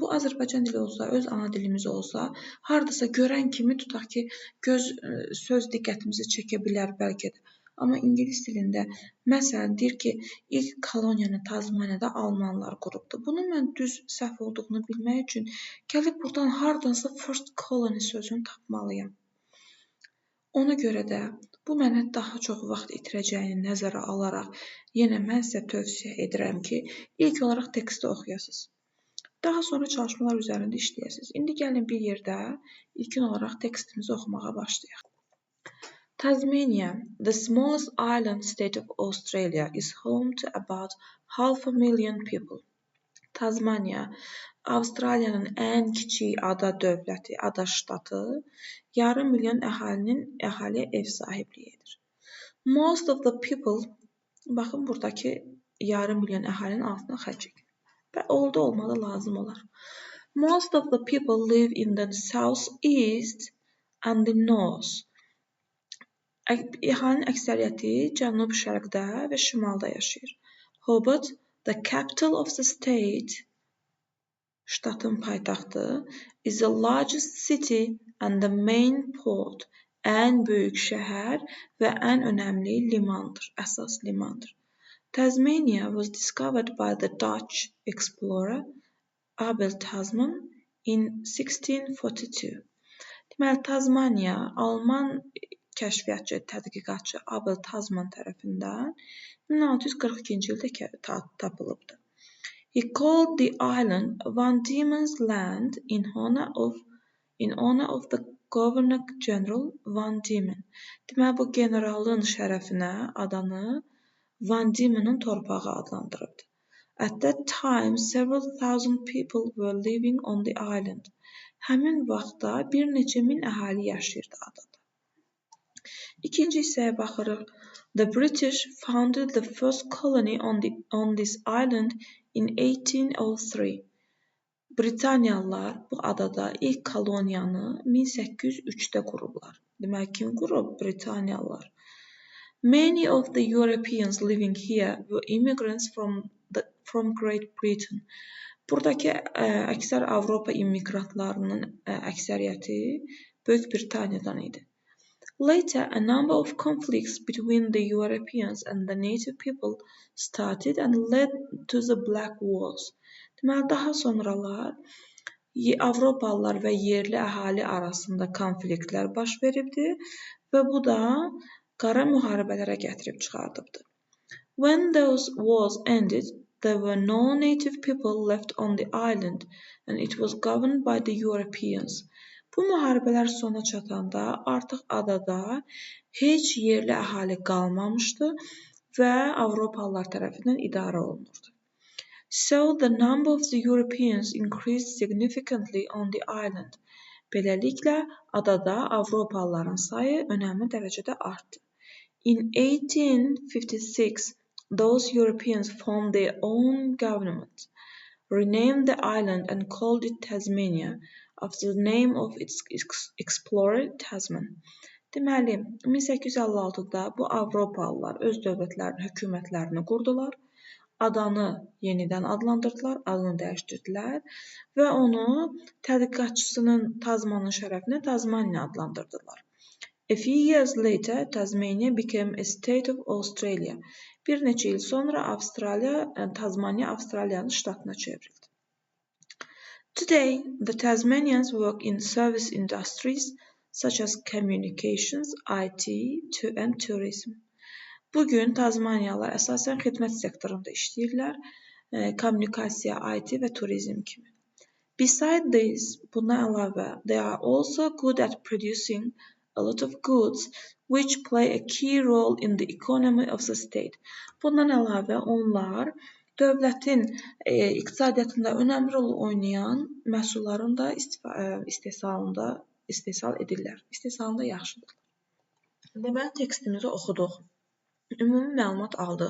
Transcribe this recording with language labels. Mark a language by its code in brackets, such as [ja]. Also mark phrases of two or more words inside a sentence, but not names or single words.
[az] Bu Azərbaycan dili olsa, öz ana dilimiz olsa, hardasa görən kimi tutaq ki, söz diqqətimizi çəkə bilər bəlkə də. Amma ingilis dilində, məsələn, deyir ki, ilk koloniyanı Tazmaniyada almanlar qurubdu. Bunu mən düz səhv olduğunu bilmək üçün gəlib buradan hardansa [en] first colony [az] sözünü tapmalıyam. Ona görə də bu mənə daha çox vaxt itirəcəyini nəzərə alaraq, yenə mən sizə tövsiyə edirəm ki, ilk olaraq teksti oxuyasınız. Daha sonra çalışmalar üzərində işləyəsiniz. İndi gəlin bir yerdə ilkin olaraq tekstimizi oxumağa başlayaq. [en] Tasmania, the smallest island state of Australia, is home to about 500,000 people. [az] Tasmania, Avstraliyanın ən kiçik ada dövləti, ada ştatı, yarım milyon əhaliyə ev sahibliyi edir. [en] Most of the people, [az] baxın buradakı yarım milyon əhalinin altına xətt çəkin. Və olmalı lazım olar. [en] Most of the people live in the south-east and the north. [az] Əhalinin əksəriyyəti cənub-şərqdə və şimalda yaşayır. [en] Hobart, the capital of the state, [az] ştatın paytaxtı, [en] is the largest city and the main port, [az] ən böyük şəhər və ən önəmli limandır, əsas limandır. [en] Tasmania was discovered by the Dutch explorer Abel Tasman in 1642. [az] Deməli, Tasmania Alman kəşfiyyatçı, tədqiqatçı Abel Tasman tərəfindən 1642-ci ildə tapılıbdır. [en] He called the island Van Diemen's Land in honor of the Governor-General Van Diemen. [az] Deməli, bu generalın şərəfinə adanı Van Diemen'in torpağı adlandırıbdır. [en] At that time, several thousand people were living on the island. [az] Həmin vaxtda bir neçə min əhali yaşayırdı adada. İkinci hissəyə baxırıq. [en] The British founded the first colony on this island in 1803. [az] Britaniyalılar bu adada ilk koloniyanı 1803-də qurublar. Demək, kim qurub? Britaniyalılar. [en] Many of the Europeans living here were immigrants from Great Britain. [az] Buradakı əksər Avropa immiqrantlarının əksəriyyəti Böyük Britaniyadan idi. [en] Later, a number of conflicts between the Europeans and the native people started and led to the Black Wars. [az] Deməli, daha sonralar Avropalılar və yerli əhali arasında konfliktlər baş veribdi və bu da qara müharibələrə gətirib çıxardıbdı. [en] When those wars ended, there were no native people left on the island and it was governed by the Europeans. [az] Bu müharibələr sona çatanda artıq adada heç yerli əhali qalmamışdı və Avropalılar tərəfindən idarə olunurdu. [en] So the number of the Europeans increased significantly on the island. [az] Beləliklə, adada Avropalıların sayı önəmli dərəcədə artdı. [en] In 1856, those Europeans formed their own government, renamed the island and called it Tasmania, after the name of its explorer Tasman. [az] Deməli, 1856-da bu Avropalılar öz dövlətlərini, hökumətlərini qurdular. Adanı yenidən adlandırdılar, adını dəyişdirdilər və onu tədqiqatçısının Tasmanın şərəfinə Tasmania adlandırdılar. [en] A few years later, Tasmania became a state of Australia. [az] Bir neçə il sonra Tasmania Avstraliyanın ştatına çevrildi. [en] Today, the Tasmanians work in service industries such as communications, IT and tourism. [az] Bugün Tasmaniyalılar əsasən xidmət sektorunda işləyirlər, kommunikasiya, IT və turizm kimi. [en] Besides this, [az] buna əlavə, [en] they are also good at producing a lot of goods which play a key role in the economy of the state. [az] Bundan əlavə, onlar dövlətin iqtisadiyyatında önəmli rol oynayan məhsulların da istehsal edirlər. İstehsalında yaxşıdır. Deməli, tekstimizi oxuduq. Ümumi məlumat aldıq.